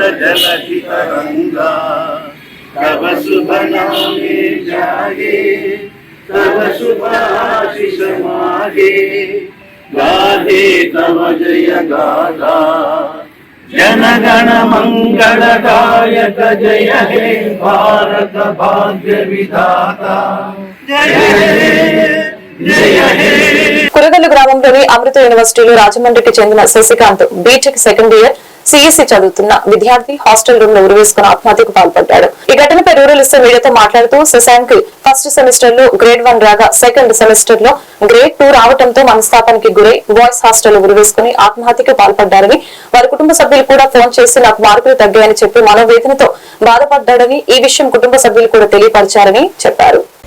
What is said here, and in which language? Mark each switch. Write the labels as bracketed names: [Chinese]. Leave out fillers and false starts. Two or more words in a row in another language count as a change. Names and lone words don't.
[Bangla] জলধি তরঙ্গ তব শুভ নামে জাগে তব শুভ আশিস মাগে গাহে তব জয় গাথা জনগণ মঙ্গলদায়ক জয় হে ভারত ভাগ্য বিধাতা জয় হে [Telugu] కురగల్లు గ్రామంలోని అమృత యూనివర్సిటీలో రాజమండ్రికి చెందిన శశికాంత్ [English] BTech second year CSE [Telugu] చదువుతున్న విద్యార్థి [English] hostel room [Telugu] లో ఉరివేసుకుని ఆత్మహత్యకు పాల్పడ్డాడు. ఈ ఘటనపై [English] rural SI [Telugu] మీడియాతో మాట్లాడుతూ శశాంక్ [English] first semester [Telugu] లో గ్రేడ్ 1 రాగా [English] second semester [Telugu] లో గ్రేడ్ 2 రావడంతో మనస్తాపానికి గురై [English] boys hostel [Telugu] లో ఉరివేసుకుని ఆత్మహత్యకు పాల్పడ్డారని, వారి కుటుంబ సభ్యులు కూడా ఫోన్ చేసి నాకు మార్కులు తగ్గాయని చెప్పి మనోవేదనతో బాధపడ్డాడని, ఈ విషయం కుటుంబ సభ్యులు కూడా తెలియపరిచారని చెప్పారు.